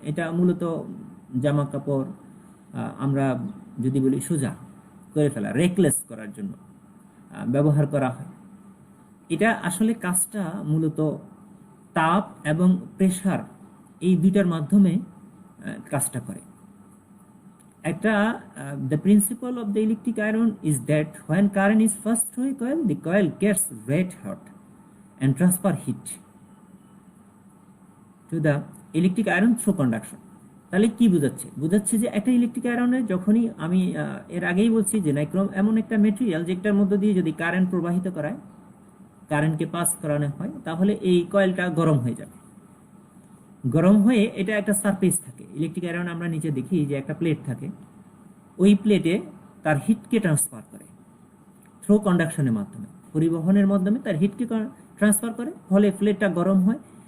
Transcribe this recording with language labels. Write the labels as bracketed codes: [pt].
[bn] এটা মূলত জামা কাপড় আমরা যদি বলি সোজা করে ফেলা, রেকলেস করার জন্য ব্যবহার করা হয়। এটা আসলে কাজটা মূলত তাপ এবং প্রেসার, এই দুইটার মাধ্যমে কাজটা করে। [en] একটা the principle of the electric iron is that when current is passed through a coil, the coil gets red hot and transfer heat to the electric iron through conduction. [bn] তাহলে কি বোঝাচ্ছে যে একটা ইলেকট্রিক আয়রনে যখনই আমি এর আগেই বলছি যে নাইক্রোম এমন একটা মেটেরিয়াল যেটার মধ্য দিয়ে যদি কারেন্ট প্রবাহিত করায়, কারেন্টকে পাস করানো হয়, তাহলে এই কয়েলটা গরম হয়ে যাবে। গরম হয়ে এটা একটা সারফেস থাকে, ইলেকট্রিক আয়রন আমরা নিচে দেখি যে একটা প্লেট থাকে, ওই প্লেটে তার হিটকে ট্রান্সফার করে থ্রু কন্ডাকশনের মাধ্যমে, পরিবহনের মাধ্যমে তার হিটকে ট্রান্সফার করে, ফলে প্লেটটা গরম হয়।